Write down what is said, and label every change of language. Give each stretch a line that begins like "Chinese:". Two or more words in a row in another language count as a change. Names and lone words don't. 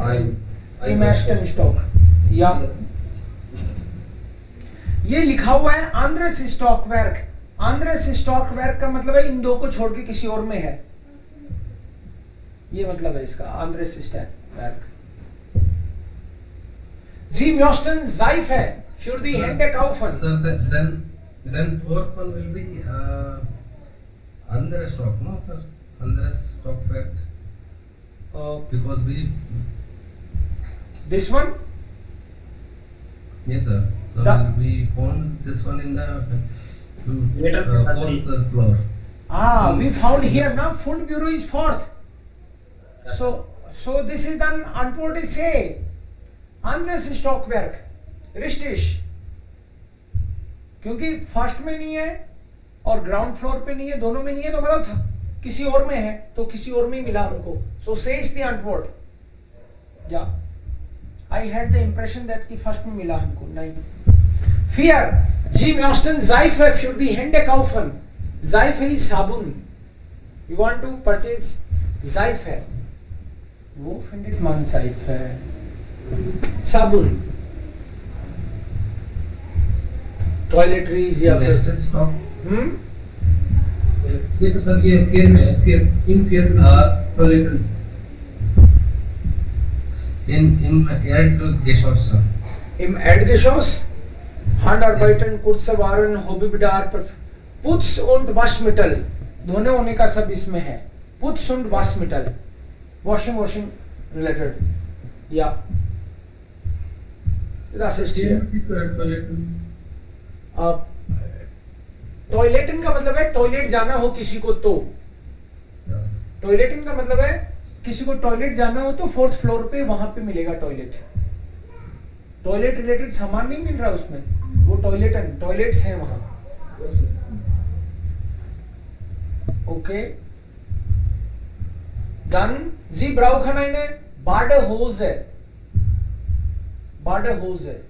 German: Im Ersten Stock.
Hindi: या ये लिखा हुआ है
German: anderes Stockwerk. anderes Stockwerk
Hindi: का मतलब है इन दो को छोड़ के किसी और में है. ये मतलब है इसका,
German: anderes Stockwerk. Sie möchten Seife für die Hände kaufen.
English: Sir, then fourth one will be
German: andere stock,
English: no sir?
German: Andere stockwerk.
English: Because we. This one? Yes sir. So we found this one in the fourth floor. We found here now. Fund Bureau is fourth. So this is then Antwort is say
German: Andres Stockwerk. Richtig.
Hindi: क्योंकि फर्स्ट में नहीं है और
English: ground floor
Hindi: पे नहीं है, दोनों में नहीं है, तो मतलब किसी और में है, तो किसी और में ही मिला हमको.
English: So says the Antwort. Yeah. I had the impression that
Hindi: कि फर्स्ट में मिला हमको. नहीं.
German: Vier. Sie möchten Seife für die Hände kaufen.
English: Seife is साबुन. You want to purchase Seife.
German: Wo findet man Seife?
Hindi: साबुन.
English: Toiletries या
German: Western stock.
Hindi: ये तो सर ये फेयर में है, फेयर टॉयलेट
German: Im Erdgeschoss. Im Erdgeschoss Handarbeiten, Kurzwaren, Hobbybedarf, Putz und Waschmittel.
Hindi: धोने होने का सब इसमें है.
German: Putz und Waschmittel.
English: Washing related. Yeah.
German: Das ist hier.
Hindi: टॉयलेटन का मतलब है टॉयलेट जाना हो किसी को तो. टॉयलेटन का मतलब है किसी को टॉयलेट जाना हो तो फोर्थ फ्लोर पे वहां पे मिलेगा टॉयलेट. टॉयलेट रिलेटेड सामान नहीं मिल रहा उसमें, वो टॉयलेट्स हैं वहां. ओके,
German: dann Sie brauchen eine Badehose. Badehose.